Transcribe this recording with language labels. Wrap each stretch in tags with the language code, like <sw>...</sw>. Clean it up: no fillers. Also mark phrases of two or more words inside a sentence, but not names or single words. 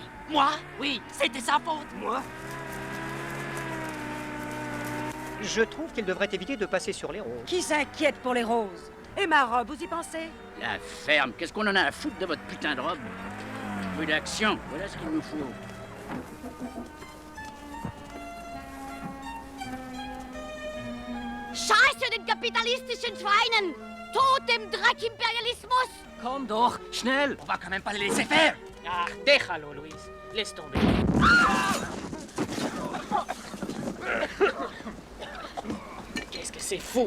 <fr>Moi? Oui, c'était sa faute. Moi? Je trouve qu'il devrait éviter de passer sur les roses. Qui s'inquiète pour les roses? Et ma robe, vous y pensez? La ferme, qu'est-ce qu'on en a à foutre de votre putain de robe? Peu d'action, voilà ce qu'il nous faut.</fr> <de>Scheiße den kapitalistischen Schweinen! Tod dem Dreckimperialismus! Komm doch, schnell!</de> <fr>On va quand même pas les laisser faire! Ah, déjalo, Louise. Laisse tomber. Qu'est-ce que c'est fou!</fr>